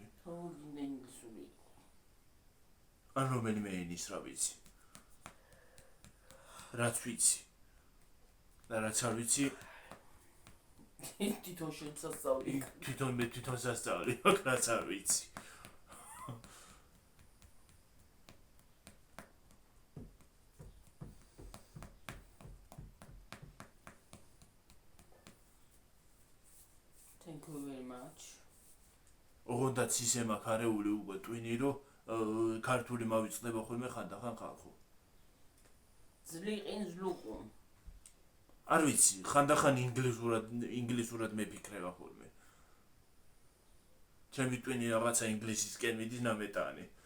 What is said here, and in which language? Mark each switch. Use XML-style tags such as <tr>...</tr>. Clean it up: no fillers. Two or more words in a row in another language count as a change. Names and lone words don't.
<ka>ხო, გინდა ინგლისური. ან რომელიმე ენის რა ვიცი. რაც ვიცი. და რაც არ ვიცი, თვითონ შესწავლი. თვითონ სასწავლი, რაც არ ვიცი.</ka> <en>Thank you very much.</en> <ka>ოღონდაც ისე მაქვს არეული უკვე ტვინი, რომ ქართული მავიწყდება ხოლმე ხანდახან ხალხო. ზლიყინ ზლუყუნ. არ ვიცი, ხანდახან ინგლისურად მეფიქრება ხოლმე. ჩემი ტვინი რაღაცა ინგლისისკენ მიდის ნამეტანი.</ka>